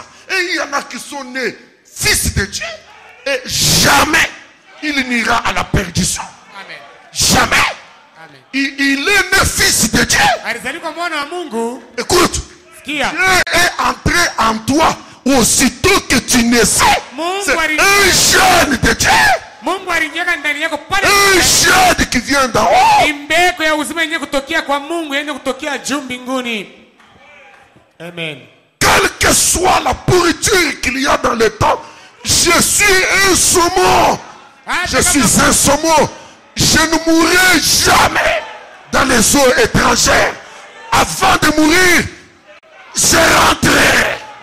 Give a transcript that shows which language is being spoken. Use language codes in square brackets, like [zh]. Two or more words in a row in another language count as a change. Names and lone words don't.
[fr] Et il y en a qui sont nés fils de Dieu et jamais il n'ira à la perdition. Amen. Jamais. Amen. Il est né fils de Dieu. Écoute. Kia. Dieu est entré en toi aussitôt que tu naissais. C'est un jeune de Dieu. [sw] Mungu aliingia ndani yako pale. [fr] Un jeune qui vient d'en haut. [sw] Mbegu ya uzima yenye kutokea kwa Mungu yenye kutokea juu mbinguni. [fr] Amen. Quelle que soit la pourriture qu'il y a dans le temps, je suis un saumon. Je suis un saumon. Je ne mourrai jamais dans les eaux étrangères. Avant de mourir, je rentrerai.